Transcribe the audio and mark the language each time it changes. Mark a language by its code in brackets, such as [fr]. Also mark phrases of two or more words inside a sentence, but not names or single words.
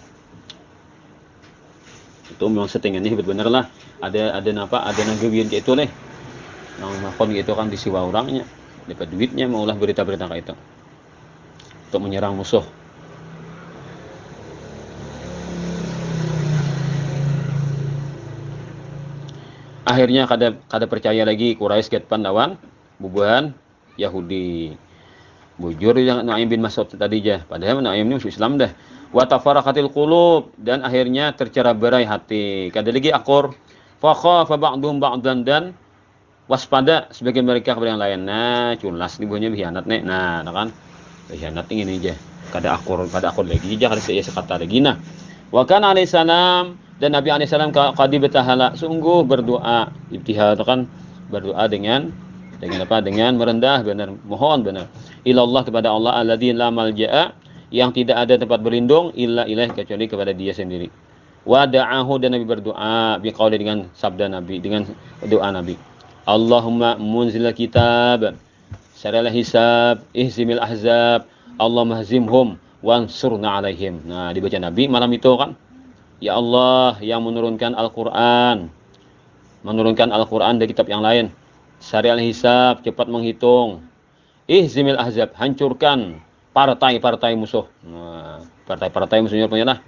[bjn] itu memang settingannya hebat bener lah ada nagawian kayak itu nang makon gitu kan disiwa orangnya dapat duitnya maulah berita-berita kayak itu untuk menyerang musuh akhirnya kada percaya lagi Quraisy Gatpan lawan bubuhan Yahudi bujur yang Nu'aim bin Mas'ud tadi aja padahal Nu'aim ini musuh Islam dah [ar] وتفرقت القلوب [bjn] dan akhirnya tercerai-berai hati kada lagi akur [ar] فخاف بعضهم بعضا [bjn] dan waspada sebagian mereka kepada yang lain nah culas nih buahnya khianat nih nah kan khianat ini aja kada akur lagi aja kada saya sekata lagi nah [ar] وكان عليه السلام [bjn] dan Nabi alaihi salam [ar] قد ابتهل [bjn] sungguh berdoa ibtihal kan berdoa dengan merendah benar mohon benar ilallah kepada Allah [ar] الذي لا ملجأ [bjn] yang tidak ada tempat berlindung [ar] إلا إليه [bjn] kecuali kepada dia sendiri [ar] ودعاه [bjn] dan Nabi berdoa biqauli dengan sabda Nabi dengan doa Nabi [ar] اللهم منزل الكتاب سريع الحساب اهزم الأحزاب اللهم اهزمهم وانصرنا عليهم [bjn] nah dibaca Nabi malam itu kan ya Allah yang menurunkan Al-Qur'an dari kitab yang lain [ar] سريع الحساب [bjn] cepat menghitung [ar] اهزم الأحزاب [bjn] hancurkan partai-partai musuh. Nah, partai-partai musuhnya punya lah.